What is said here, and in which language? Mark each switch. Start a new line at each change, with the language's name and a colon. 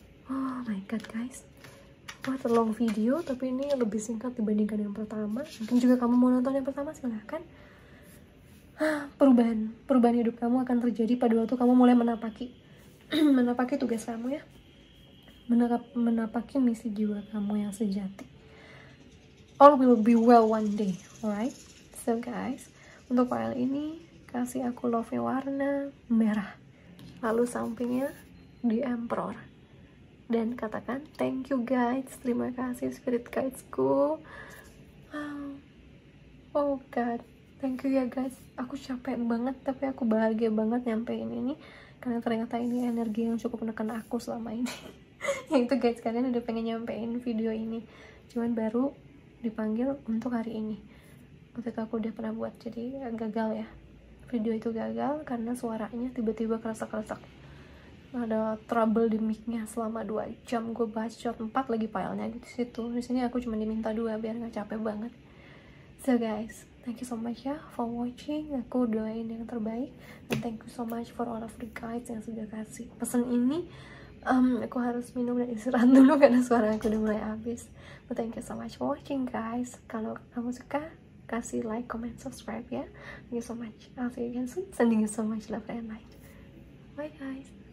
English: Oh my god guys, what a long video,
Indonesian: tapi ini lebih singkat dibandingkan yang pertama. Mungkin juga kamu mau nonton yang pertama, silahkan. Perubahan hidup kamu akan terjadi pada waktu kamu mulai menapaki tugas kamu ya, menapaki misi jiwa kamu yang sejati.
English: All will be well one day, alright?
Indonesian: So guys, untuk file ini kasih aku love-nya warna merah, lalu sampingnya di Emperor, dan katakan thank you guys, terima kasih spirit guidesku.
English: Oh god, thank you
Indonesian: ya guys. Aku capek banget tapi aku bahagia banget nyampein ini, karena ternyata ini energi yang cukup menekan aku selama ini. Itu guys, kalian udah pengen nyampein video ini, cuman baru dipanggil untuk hari ini. Waktu itu aku udah pernah buat, jadi gagal ya, video itu gagal karena suaranya tiba-tiba kerasa-kerasa, ada trouble di mic-nya selama 2 jam. Gue bacot 4 lagi filenya di situ. Di sini aku cuma diminta 2 biar nggak capek banget.
English: So guys, thank you so much ya for watching.
Indonesian: Aku doain yang terbaik,
English: and thank you so much for all of the guys
Indonesian: yang sudah kasih pesan ini. Aku harus minum dan istirahat dulu karena suara aku udah mulai habis.
English: But thank you so much for watching guys.
Indonesian: Kalau kamu suka, kasih like, comment, subscribe ya.
English: Thank you so much. I'll see you again soon. Sending you so much love and light. Bye guys.